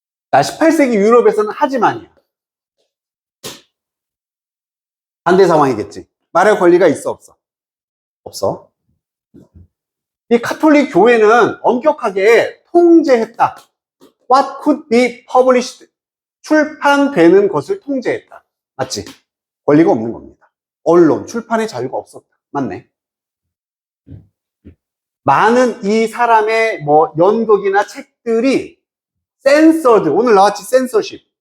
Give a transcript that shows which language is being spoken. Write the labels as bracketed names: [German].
[Korean] 자, 18세기 유럽에서는 하지만이야. 반대 상황이겠지. 말할 권리가 있어, 없어? 없어. 이 카톨릭 교회는 엄격하게 통제했다. [English] What could be published? [Korean] 출판되는 것을 통제했다. 맞지? 권리가 없는 겁니다. 언론, 출판의 자유가 없었다. 맞네. 많은 이 사람의 뭐 연극이나 책들이 센서드, 오늘 나왔지, 센서십.